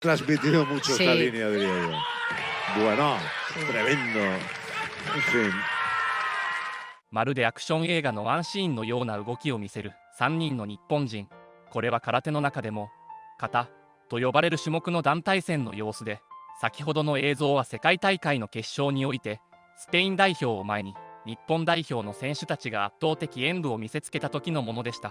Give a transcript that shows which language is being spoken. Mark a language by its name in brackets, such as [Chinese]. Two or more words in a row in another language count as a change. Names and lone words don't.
[Spanish] transmitido mucho esta línea, diría yo. Bueno, tremendo. En fin. [Japanese] まるでアクション映画のワンシーンのような動きを見せる3人の日本人。これは空手の中でも形と呼ばれる種目の団体戦の様子で、先ほどの映像は世界大会の決勝においてスペイン代表を前に日本代表の選手たちが圧倒的演武を見せつけた時のものでした。